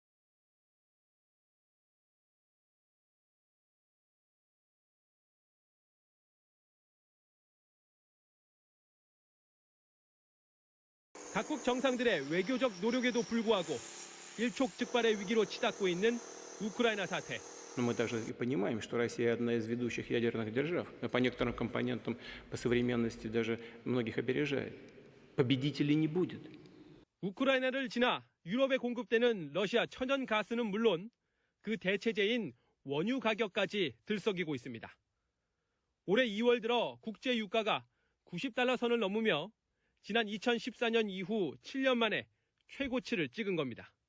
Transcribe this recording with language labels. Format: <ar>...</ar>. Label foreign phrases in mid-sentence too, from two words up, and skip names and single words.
<ko>각국 정상들의 외교적 노력에도 불구하고 일촉즉발의 위기로 치닫고 있는 우크라이나 사태.</ko> <ru>Но мы также и понимаем, что Россия одна из ведущих ядерных держав, по некоторым компонентам, по современности даже многих опережает. Победителей не будет.</ru> <ko>우크라이나를 지나 유럽에 공급되는 러시아 천연 가스는 물론 그 대체제인 원유 가격까지 들썩이고 있습니다. 올해 2월 들어 국제 유가가 90달러 선을 넘으며 지난 2014년 이후 7년 만에 최고치를 찍은 겁니다.</ko>